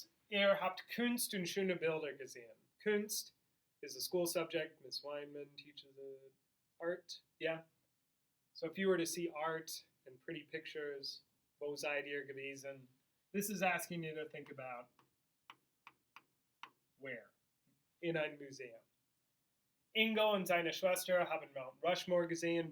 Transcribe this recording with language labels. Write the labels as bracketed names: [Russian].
[German] Ihr habt Kunst und schöne Bilder gesehen. [English] Kunst is a school subject. Miss Weinman teaches art. Yeah. So if you were to see art and pretty pictures, [German] wo seid ihr gewesen? [English] This is asking you to think about where. [German] In ein Museum. Ingo und seine Schwester haben Mount Rushmore gesehen.